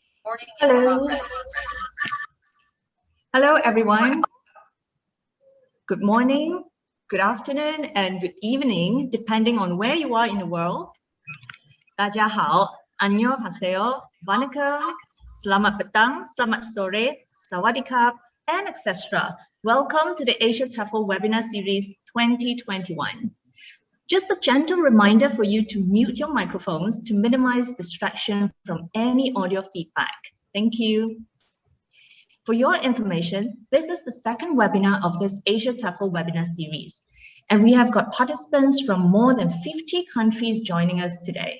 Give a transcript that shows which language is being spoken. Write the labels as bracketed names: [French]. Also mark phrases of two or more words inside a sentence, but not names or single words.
[English] Hello. Hello, everyone. Good morning, good afternoon, and good evening, depending on where you are in the world. [Chinese] 大家好, [Korean] 안녕하세요, [Malay] vanakkam, selamat petang, [Indonesian] selamat sore, [Malay] sawadee-krap, [English] and etc. Welcome to the AsiaTEFL webinar series 2021. Just a gentle reminder for you to mute your microphones to minimize distraction from any audio feedback. Thank you. For your information, this is the second webinar of this AsiaTEFL webinar series, and we have got participants from more than 50 countries joining us today.